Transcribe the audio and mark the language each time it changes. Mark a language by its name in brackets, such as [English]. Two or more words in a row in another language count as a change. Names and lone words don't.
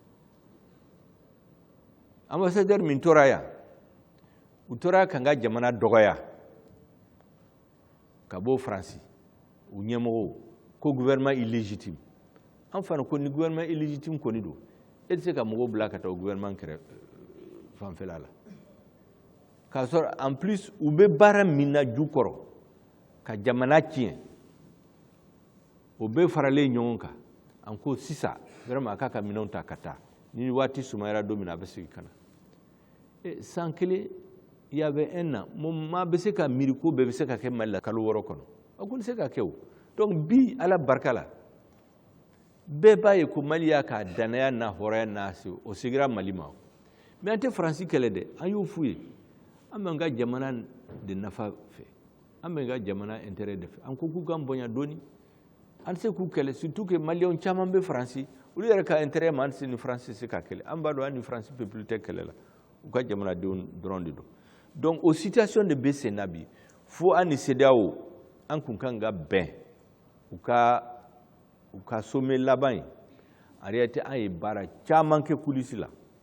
[Bambara] ambassadeur min tora yan u tora ka n ka jamana dɔgɔya ka bɔ Faransi u ɲɛmɔgɔw ko [French] gouvernement illégitime [Bambara] an fana ko ni [French] gouvernement illégitime [Bambara] kɔni don e tɛ se ka mɔgɔw bila ka taa o gouvernement kɛrɛ fanfɛla la k'a sɔrɔ [French] en plus [Bambara] u bɛ baara min na ju kɔrɔ ka jamana tiɲɛ o bɛɛ faralen ɲɔgɔn kan an ko sisan vraiment a k'a ka minɛnw ta ka taa ni waati sumayara don min na a bɛ segin ka na san kelen [French] il y avait un an [Bambara] maa bɛ se ka miiri ko bɛɛ bɛ se ka kɛ Mali la kalo 6 kɔnɔ a ko tɛ se ka kɛ o donc bi ala barika la bɛɛ b'a ye ko Mali y'a ka danaya n'a hɔrɔnya n'a se o segira Mali ma mais an tɛ Faransi kɛlɛ dɛ an y'o f'u ye an b'an ka jamana de nafa fɛ an b'an ka jamana intérêt de fɛ an ko k'u k'an bonya dɔɔni an tɛ se k'u kɛlɛ [French] surtout que [Bambara] Maliyɛnw caman bɛ Faransi olu yɛrɛ ka intérêt ma an tɛ se ni Faransi tɛ se ka kɛlɛ an b'a dɔn an ni Faransi peuple tɛ kɛlɛ la u ka jamanadenw dɔrɔn de don donc o situation de bɛ sen na bi fo an ni CEDEAO an kun kan ka bɛn u ka sommet laban in [French] en réalité [Bambara] an ye baara caman kɛ coulisses la